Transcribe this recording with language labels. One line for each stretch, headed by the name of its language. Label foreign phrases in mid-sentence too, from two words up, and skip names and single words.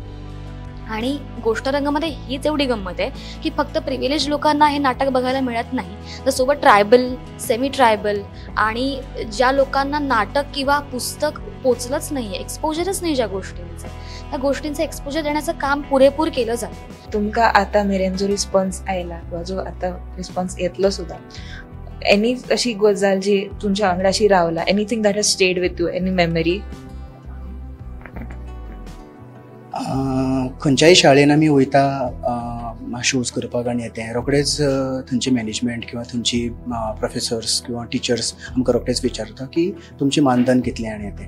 Marathi: आणि गोष्ट रंगामध्ये हीच एवढी गंमत आहे की फक्त प्रिव्हिलेज लोकांना हे नाटक बघायला मिळत नाही, तर सोबत ट्रायबल, सेमी ट्रायबल आणि ज्या लोकांना नाटक किंवा पुस्तक पोचलंच नाही आहे, एक्सपोजरच नाही ज्या गोष्टींचं, त्या गोष्टींचं एक्सपोजर देण्याचं काम पुरेपूर केलं जातं.
Konkani: तुमका आता मेरेन जो रिस्पॉन्स आयला किंवा जो आता रिस्पॉन्स येतलो सुद्धा, एनी अशी गजाल जी तुमच्या वांगडाशी रावला,
English: Anything that has stayed with you, any memory?
Konkani: खंयच्याय शाळेन आमी वयता शोज करपाक आनी येते रोखडेच थंयचे मॅनेजमेंट किंवा थंयची प्रोफेसर्स किंवा टिचर्स आमकां रोखडेच विचारता की तुमचें मानधन कितलें आनी येते.